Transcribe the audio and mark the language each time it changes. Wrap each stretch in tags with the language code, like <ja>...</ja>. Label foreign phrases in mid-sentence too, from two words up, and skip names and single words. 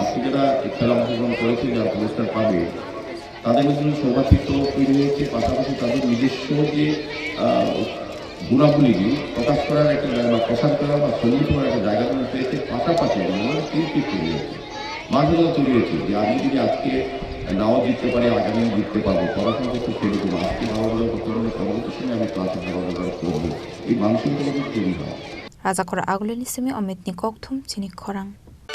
<bn>আজকে যারা খেলা অংশগ্রহণ করেছে যারা পুরস্কার পাবে তাদের মধ্যে সৌভাতৃত্ব তৈরি হয়েছে, পাশাপাশি তাদের নিজস্ব যে গুণাবলীগুলি প্রকাশ করার একটা জায়গা বা প্রসার করার বা সন্নিহিত করার একটা জায়গা তৈরি হয়েছে। পাশাপাশি আমাদের</bn> <en>team spirit</en> <bn>তৈরি হয়েছে, মানসিকতা তৈরি হয়েছে যে আমি যদি আজকে নাও জিততে পারি আগামী জিততে পারবো। পড়াশোনা করতে ছেড়ে দেবো, আজকে ভাবাগুলো করতে পারলে পরবর্তী সময় আমি ক্লাসে ভাবাগুলো করবো। এই মানসিকতা তৈরি হয়।</bn> <trp>Rajakhor Agoli ni Simi Amit ni Kokthum Chini Khorang</trp>